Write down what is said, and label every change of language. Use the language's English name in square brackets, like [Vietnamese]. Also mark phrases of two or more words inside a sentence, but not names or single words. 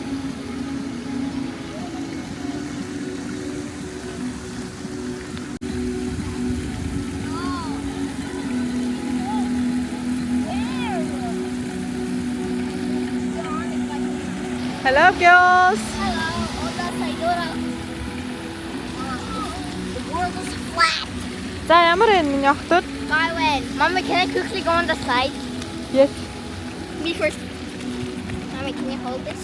[English] Hello girls. [Mongolian] За ямар энэ миний охтод? [English] Byron, Mama, can I quickly go on the slide? Yes. Me first. Mommy, can you hold this?